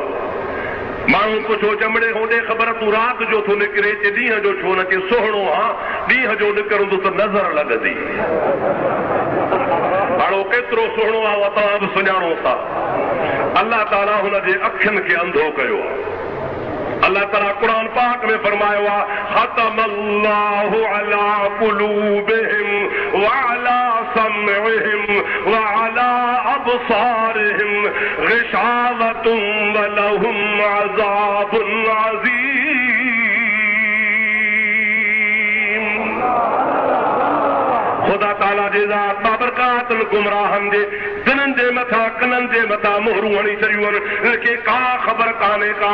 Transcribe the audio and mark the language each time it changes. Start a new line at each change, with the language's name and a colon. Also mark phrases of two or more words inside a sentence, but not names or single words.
Sindhi: माण्हू पुछो चमड़े होॾे ख़बर तूं राति जो थो निकिरे, चे ॾींहं जो छो न? चे सुहिणो आहे, ॾींहं जो निकिरंदो त नज़र लॻंदी। हाणे केतिरो सुहिणो आहे उहा तव्हां बि सुञाणो था। अल्लाह ताला हुनजे अखियुनि खे अंधो कयो आहे। अल्लाह ताला कुरान पाक में फरमायो आहे
Arabic: ختم الله على قلوبهم و على سمعهم و على أبصارهم غشاوة و لهم عذاب عظيم.
Sindhi: खुदा ताला जे ज़ात बाबरकातुल गुमराहनि जे दिलनि जे मथां कननि जे मथां मोहरूं हणी छॾियूं आहिनि, हिनखे का ख़बर कान्हे का